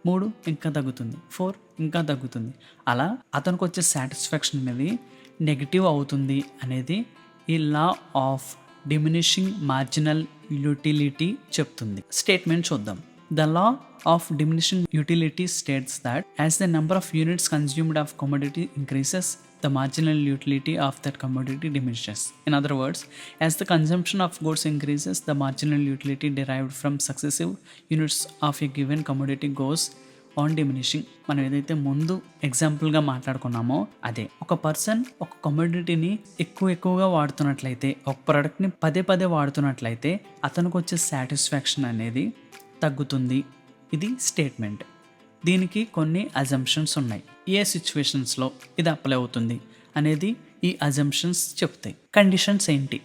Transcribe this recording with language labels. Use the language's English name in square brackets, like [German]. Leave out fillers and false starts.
[Telugu] 3 ఇంకా తగ్గుతుంది. 4 ఇంకా తగ్గుతుంది. అలా అతనికి వచ్చే సాటిస్ఫాక్షన్ అనేది నెగిటివ్ అవుతుంది అనేది ఈ law of diminishing marginal utility చెప్తుంది. స్టేట్మెంట్ చూద్దాం. [English] The law of diminishing utility states that as the number of units consumed of commodity increases, the marginal utility of that commodity diminishes. In other words, as the consumption of goods increases, the marginal utility derived from successive units of a given commodity goes on diminishing. [Telugu] మనం ఏదైతే ముందు ఎగ్జాంపుల్గా మాట్లాడుకున్నామో అదే. ఒక person ఒక కమోడిటీని ఎక్కువగా వాడుతున్నట్లయితే, ఒక ప్రోడక్ట్ని పదే వాడుతున్నట్లయితే అతనికి వచ్చే సాటిస్ఫాక్షన్ అనేది తగ్గుతుంది. ఇది స్టేట్మెంట్. దీనికి కొన్ని అజంప్షన్స్ ఉన్నాయి. ఏ సిచ్యువేషన్స్లో ఇది అప్లై అవుతుంది అనేది ఈ అజంప్షన్స్ చెప్తాయి. కండిషన్స్ ఏంటి?